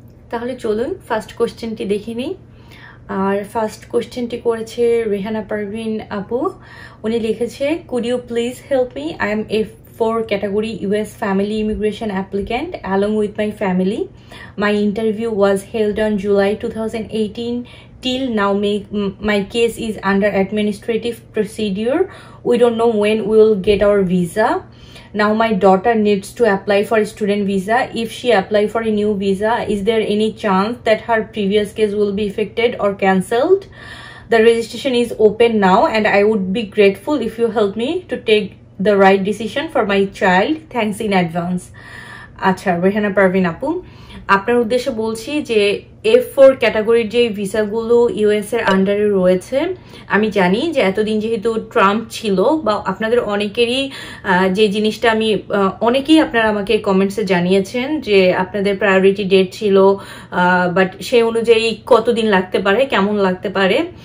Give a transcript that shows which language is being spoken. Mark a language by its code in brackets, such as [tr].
[bn] তাহলে চলুন ফার্স্ট কোশ্চেনটি দেখে নিই। আর ফার্স্ট কোশ্চেনটি করেছে রেহানা পারভিন আপু। উনি লিখেছে, [en] Could you please help me? I am F4 category US family immigration applicant along with my family. My interview was held on July 2018. Till now my case is under administrative procedure. We don't know when we will get our visa. Now my daughter needs to apply for a student visa. If she apply for a new visa, is there any chance that her previous case will be affected or cancelled? The registration is open now and I would be grateful if you help me to take the right decision for my child. Thanks in advance. [bn] আচ্ছা রেহানা পারভিন আপু, আপনার উদ্দেশ্যে বলছি যে F4 ক্যাটাগরির যে ভিসাগুলো US এর আন্ডারে রয়েছে, আমি জানি যে এতদিন যেহেতু ট্রাম্প ছিল, বা আপনাদের অনেকেরই যে জিনিসটা অনেকেই আপনারা আমাকে কমেন্টসে জানিয়েছেন যে আপনাদের প্রায়োরিটি ডেট ছিল, বাট সেই অনুযায়ী কতদিন লাগতে পারে, কেমন লাগতে পারে।